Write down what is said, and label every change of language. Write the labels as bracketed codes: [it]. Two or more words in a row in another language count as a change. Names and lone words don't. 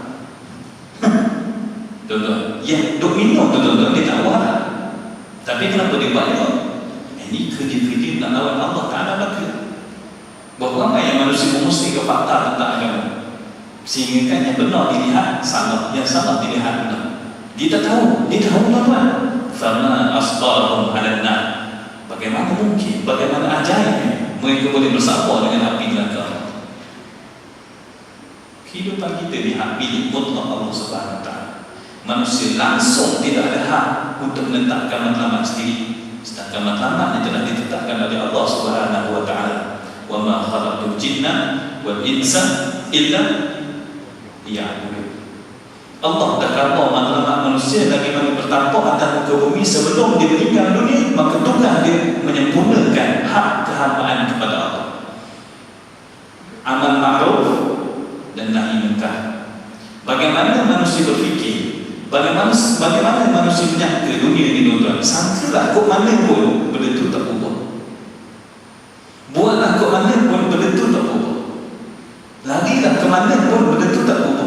[ms] Tuan-tuan, yang duk minum tuan-tuan dia tahu haram, tapi kenapa dia buat juga? Ini kerja-kerja nak lawan Allah Ta'ala belaka. Berapa ramai yang manusia memusti ke fakta tentang agama, sehingga kan yang benar dilihat salah, yang salah dilihat benar. Dia tak tahu, dia tahu tuan-tuan. [ar] فما أصبرهم على النار. [ms] Bagaimana mungkin, bagaimana ajaibnya mereka boleh bersabar dengan api neraka. Kehidupan kita di hak milik mutlak Allah [ar] سبحانه وتعالى. [ms] Manusia langsung tidak ada hak untuk menetapkan matlamat sendiri, sedangkan matlamat yang telah ditetapkan oleh Allah [ar] سبحانه وتعالى. وما خلقت الجن والإنس إلا ليعبدون. [ms] Allah dah kata matlamat manusia bagaimana bertampuk atas muka bumi sebelum dia meninggal dunia, maka tugas dia menyempurnakan hak kehambaan kepada Allah. Amal ma'ruf dan nahi munkar. Bagaimana manusia berfikir, bagaimana manusia menyangka dunia ini tuan-tuan, sangkalah kok mana pun benda tu tak berubah, buatlah kok mana pun benda tu tak berubah, larilah ke mana pun benda tu tak berubah.